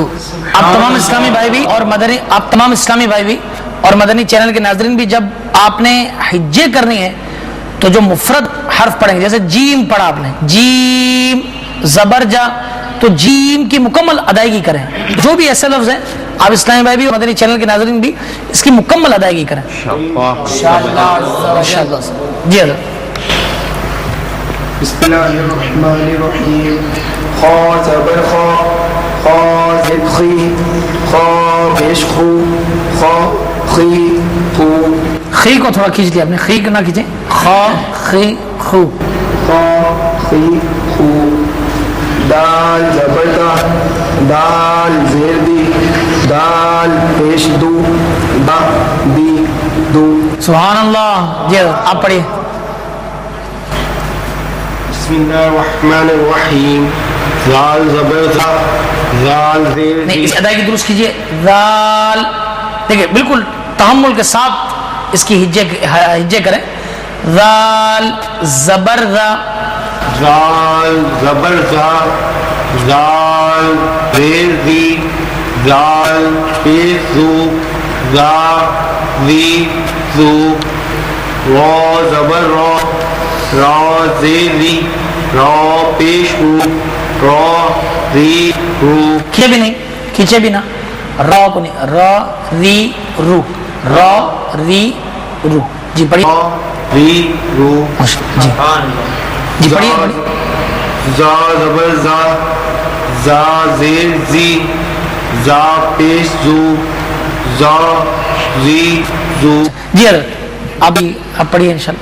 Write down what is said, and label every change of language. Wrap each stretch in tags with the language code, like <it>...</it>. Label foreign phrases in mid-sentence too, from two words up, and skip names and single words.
<ur>آپ تمام اسلامی بھائی بھی اور مدنی، آپ تمام اسلامی بھائی بھی اور مدنی چینل کے ناظرین بھی، جب آپ نے حجے کرنی ہے تو جو مفرد حرف پڑھیں گے، جیسے جیم پڑھا آپ نے، جیم زبر جا، تو جیم کی مکمل ادائیگی کریں۔ جو بھی ایسے لفظ ہیں، آپ اسلامی بھائی بھی اور مدنی چینل کے ناظرین بھی اس کی مکمل ادائیگی کریں</ur> <ar>انشاءاللہ۔</ar> <ur>جی حضرت۔</ur> <ar>بسم اللہ الرحمن الرحیم۔</ar> <ur>خا زبر خا، خا زیر خی، خا پیش خو، خا خی خو، خی کو تھوڑا کھینچ لیا آپ نے، خی کو نہ کھینچیں، خا خی خو، خا خی خو۔ دال زبر دا، دال زیر دی، دال پیش دو، دا دی دو۔</ur> <ar>سبحان اللہ۔</ar> <ur>جی حضرت آپ پڑھیے۔</ur> <ar>بسم اللہ الرحمن الرحیم۔</ar> <ur>زال زبر زا، زال زیر نہیں، دی، اس ادائیگی درست کیجیے، ذال، دیکھیں بالکل تحمل کے ساتھ اس کی ہجے کریں، ذال زبر ذا، زال زبر زا، زال زیر دی، زال پیش زو، زا زی زو۔ را زبر را، را زیر دی، را پیش رو، را ری رو۔ کھینچے بھی نہیں، کھینچے بھی نہ، را کو نہیں، را ری رو، را ری رو۔ جی پڑھیے۔ را ری رو۔ جی جی پڑھیے پڑھیے۔ زا زبر زا، زا زیر زی، زا پیش زو، زا زی زو۔ جی حضرت آپ پڑھیے</ur> <ar>انشاءاللہ۔</ar>